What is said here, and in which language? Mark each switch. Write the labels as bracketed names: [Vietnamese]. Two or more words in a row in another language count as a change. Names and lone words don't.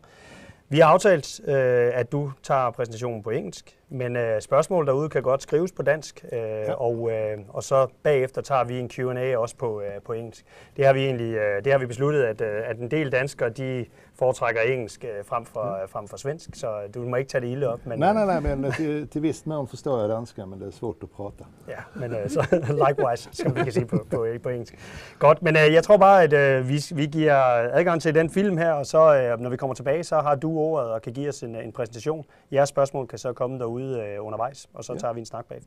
[Danish] Vi har aftalt, at du tager præsentationen på engelsk, men spørgsmål derude kan godt skrives på dansk, og så bagefter tager vi en Q&A også på engelsk. Det har vi besluttet, at en del danskere de foretrækker engelsk frem for svensk, så du må ikke tage det ilde op. Men, [Swedish] nej, men till viss mån förstår jag danska, men det är svårt att prata. [Danish] Ja, men så likewise, som vi kan sige på engelsk. Godt, men jeg tror bare, at vi giver adgang til den film her, og så når vi kommer tilbage, så har du ordet og kan give os en præsentation. Jeres spørgsmål kan så komme derude undervejs, og så tager vi en snak bagefter.